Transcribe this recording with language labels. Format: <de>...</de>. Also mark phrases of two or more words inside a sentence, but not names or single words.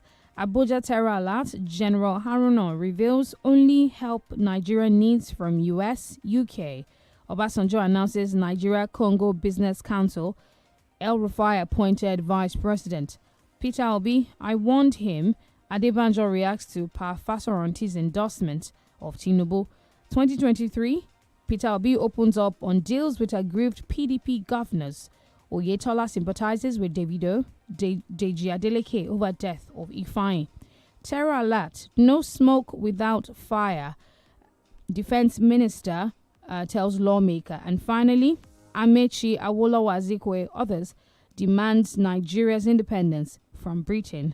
<en>Abuja terror alert, General Haruna reveals only help Nigeria needs from US, UK. Obasanjo announces Nigeria-Congo Business Council. El Rufai appointed Vice President. Peter Obi, I warned him. Adebanjo reacts to Pa Fasoranti's endorsement of Tinubu. 2023, Peter Obi opens up on deals with aggrieved PDP governors. Oyetola sympathizes with Davido, Deji Adeleke over death of Ifeanyi. Terror alert, no smoke without fire. Defense Minister tells lawmaker. And finally, Amechi Awolowo Azikiwe, others, demands Nigeria's independence from Britain.</en>